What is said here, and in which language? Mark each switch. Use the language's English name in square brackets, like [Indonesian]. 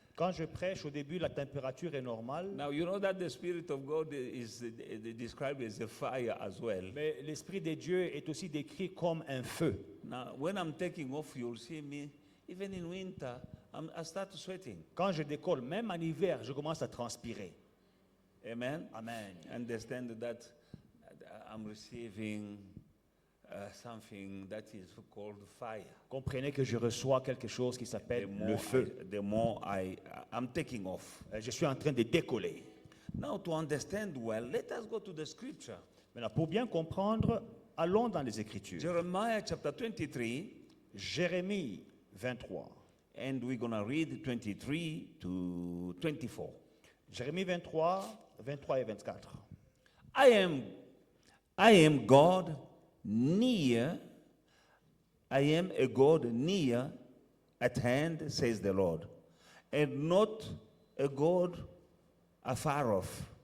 [French] Quand je prêche, au début, la température est normale, [English] Now you know that the Spirit of God is described as a fire as well. [French] mais l'Esprit de Dieu est aussi décrit comme un feu. [English] Now when I'm taking off, you'll see me. Even in winter, I start sweating. [French] Quand je décolle, même en hiver, je commence à transpirer. Amen. Amen. [English] Understand that I'm receiving something that is called fire. [French] Comprenez que je reçois quelque chose qui s'appelle le feu. [English] The more I'm taking off. [French] Je suis en train de décoller. [English] Now to understand well, let us go to the scripture. [French] Maintenant, pour bien comprendre, allons dans les Écritures. [English] Jeremiah chapter 23, [French] Jérémie 23. [English] and we're going to read 23 to 24. [French] Jérémie 23, 23 et 24. [English] I am God near. I am a God near at hand, says the Lord, and not a God afar off.